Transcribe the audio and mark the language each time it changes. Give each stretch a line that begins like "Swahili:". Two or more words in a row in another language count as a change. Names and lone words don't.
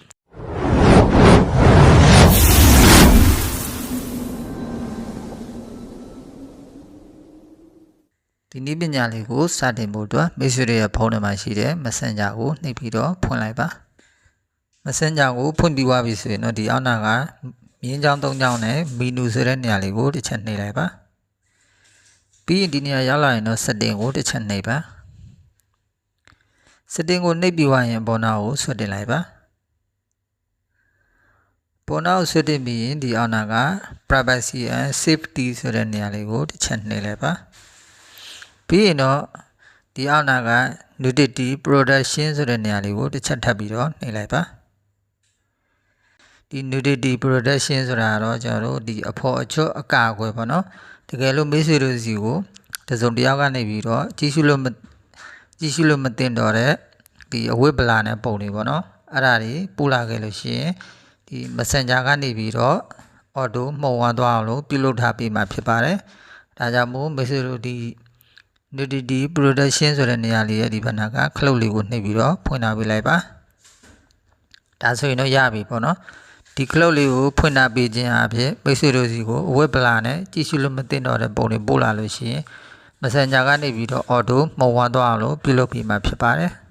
Burmese: ဒီနည်းပညာလေးကိုစတင်ဖို့အတွက်မိတ်ဆွေတွေရဲ့ဖုန်းထဲမှာရှိတဲ့ Messenger ကိုနှိပ်ပြီးတော့ဖွင့်လိုက်ပါ Messenger ကိုဖွင့်ပြီးသွားပြီဆိုရင်တော့ဒီအောက်နာကမြင်းချောင်း၃ချောင်းနဲ့မီနူဆိုတဲ့နေရာလေးကိုတစ်ချက်နှိပ်လိုက်ပါပြီးရင်ဒီနေရာရောက်လာရင်တော့ setting ကိုတစ်ချက်နှိပ်ပါ setting ကိုနှိပ်ပြီးသွားရင်ပေါ်နာကိုဆွတ်တင်လိုက်ပါပေါ်နာကိုဆွတ်တင်ပြီးရင်ဒီအောက်နာက
English: privacy and safety
Burmese: ဆိုတဲ့နေရာလေးကိုတစ်ချက်နှိပ်လိုက်ပါပြီးရင်တော့ဒီအောက်နာက
English: nudity protection
Burmese: ဆိုတဲ့နေရာလေးကိုတစ်ချက်ထပ်ပြီးတော့နှိပ်လိုက်ပါ ဒီ
English: nudity protection
Burmese: ဆိုတာတော့ကျွန်တော်တို့ဒီအဖော်အချွတ်အကာအကွယ်ပေါ့နော်တကယ်လို့မိတ်ဆွေတို့စီကိုတစုံတစ်ယောက်ကနေပြီးတော့ကြည့်ရှုလို့မသိတော့တဲ့ဒီအဝတ်ပလာနဲ့ပုံတွေပေါ့နော် အဲ့ဒါတွေပို့လာခဲ့လို့ရှိရင်ဒီ Messenger ကနေပြီးတော့ auto မှုံဝါးသွားအောင်လို့ပြုလုပ်ထားပေးမှာဖြစ်ပါတယ်ဒါကြောင့်မို့မိတ်ဆွေတို့ဒီ
English: nudity protection
Burmese: ဆိုတဲ့နေရာလေးရဲ့ဒီဘက်နာကခလုတ်လေးကိုနှိပ်ပြီးတော့ဖွင့်ထားပေးလိုက်ပါဒါဆိုရင်တော့ရပြီပေါ့နော်ဒီခလုတ်လေးကိုဖွင့်ထားပေးခြင်းအပြင်မိတ်ဆွေတို့စီကိုအဝတ်ပလာနဲ့ကြည့်ရှုလို့မသိတော့တဲ့ပုံတွေပို့လာလို့ရှိရင် Messenger ကနေပြီးတော့ auto မှုံဝါးသွားအောင်လို့ပြုလုပ်ပေးမှာဖြစ်ပါတယ်